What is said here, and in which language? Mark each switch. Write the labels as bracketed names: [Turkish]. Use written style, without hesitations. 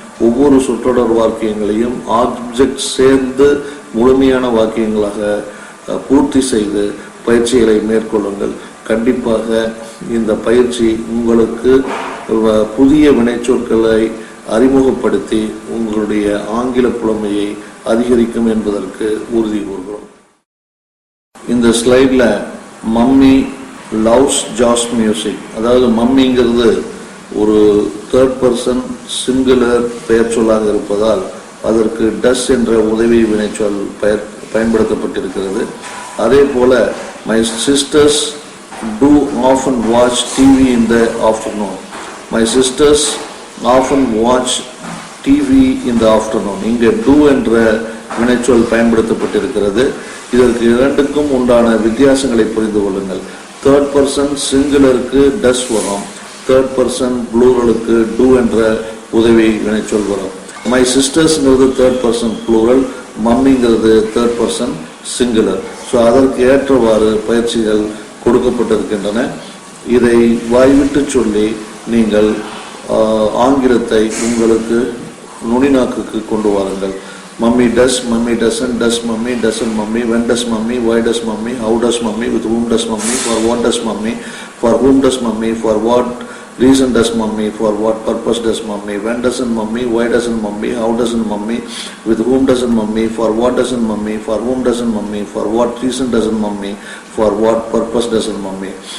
[Tamil] ஒவ்வொரு சொற்றொடர் வாக்கியங்களையும் ஆப்ஜெக்ட் சேர்ந்து முழுமையான வாக்கியங்களாக பூர்த்தி செய்து பயிற்சிகளை மேற்கொள்ளுங்கள். கண்டிப்பாக இந்த பயிற்சி உங்களுக்கு புதிய வினைச்சொற்களை அறிமுகப்படுத்தி உங்களுடைய ஆங்கில புலமையை அதிகரிக்கும் என்பதற்கு உறுதி கூறுகிறோம். இந்த ஸ்லைடில் [English] mummy loves jazz music, [Tamil] அதாவது மம்மிங்கிறது ஒரு தேர்ட் பர்சன் சிங்குலர் பெயர் சொல்லாக இருப்பதால் அதற்கு டஸ் என்ற உதவி வினைச்சொல் பயன்படுத்தப்பட்டிருக்கிறது. [English] அதே போல my sisters do often watch TV in the afternoon. My sisters often watch TV in the afternoon. [Tamil] இங்கே do என்ற வினைச்சொல் பயன்படுத்தப்பட்டிருக்கிறது. இதற்கு இரண்டுக்கும் உண்டான வித்தியாசங்களை புரிந்து கொள்ளுங்கள். தேர்ட் பர்சன் சிங்குலருக்கு டஸ் வரும், தேர்ட் பர்சன் ப்ளூரலுக்கு do என்ற உதவி வினைச்சொல் வரும். My சிஸ்டர்ஸ்ங்கிறது third person plural, மம்மிங்கிறது third person singular. So அதற்கு ஏற்றவாறு பயிற்சிகள் கொடுக்கப்பட்டிருக்கின்றன. இதை வாய்விட்டு சொல்லி நீங்கள் ஆங்கிலத்தை உங்களுக்கு நுனிநாக்குக்கு கொண்டு வாருங்கள். [English] Mummy does, mummy doesn't, does mummy, doesn't mummy, when does mummy, why does mummy, how does mummy, with whom does mummy, for what does mummy, for whom does mummy, for what reason does mummy, for what purpose does mummy, when doesn't mummy, why doesn't mummy, how doesn't mummy, with whom doesn't mummy, for what doesn't mummy, for whom doesn't mummy, for what reason doesn't mummy, for what purpose doesn't mummy.